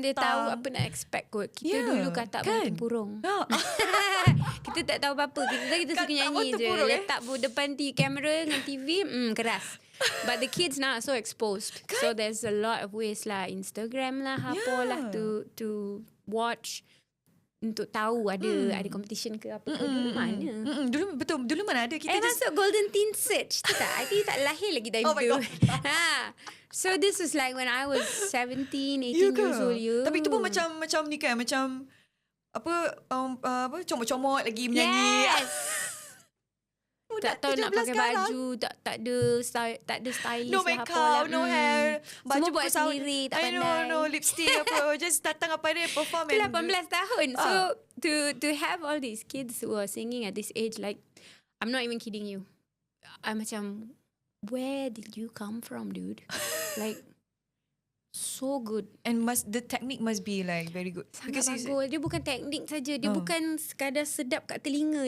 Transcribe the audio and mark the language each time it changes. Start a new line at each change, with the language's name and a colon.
Malay: Dan dia tahu apa nak expect kot. Kita dulu katak kan? Tempurung. Kita tak tahu apa-apa. Kita suka nyanyi je. Letak depan kamera dengan TV, keras.
English: But the kids now are so exposed. Kan? So there's a lot of ways lah. Instagram lah, apa lah to watch.
Malay: Untuk tahu ada competition ke apa ke. Dulu mana? Dulu mana ada. Kita masuk Golden Teen Search tu tak?
English: I think
Malay: tak lahir lagi time tu.
English: my God. So this was like when I was 17, 18 years old.
Malay: Tapi itu pun macam ni kan. Macam apa comot-comot lagi menyanyi. Yes. Tak tahu nak pakai baju, tak ada stylish.
English: No makeup, no hair.
Malay: Baju semua buat sendiri, tak pandai.
English: No lipstick apa. Just
Malay: datang apa dia
English: perform.
Malay: 18 tahun.
English: So to have all these kids who are singing at this age, like, I'm not even kidding you. I'm
Malay: macam,
English: where did you come from, dude? Like, so good. And the technique must be like very good.
Malay: Sangat bagus. Dia bukan teknik saja. Dia bukan sekadar sedap kat telinga.